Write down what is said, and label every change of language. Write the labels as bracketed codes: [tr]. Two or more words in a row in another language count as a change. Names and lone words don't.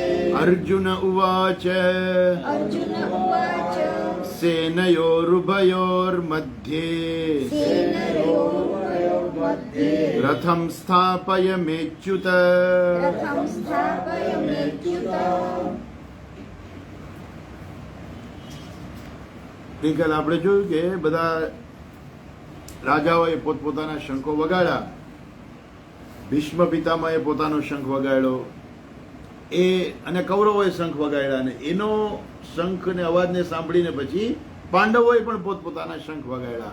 [sa] अर्जुन उवाच अर्जुन उवाच सेनयोरुभयोर्मध्ये सेनयोर्मध्ये रथं स्थापयमेच्युत रथं स्थापयमेच्युत [gu] ગઈકાલે આપણે જોયું કે બધા રાજાઓએ પોતપોતાના શંખો વગાડ્યા. ભીષ્મ પિતામહે પોતાનો શંખ વગાડ્યો અને કૌરવોએ શંખ વગાડ્યા અને એનો શંખ ને અવાજને સાંભળીને પછી પાંડવોએ પણ પોતપોતાના શંખ વગાડ્યા.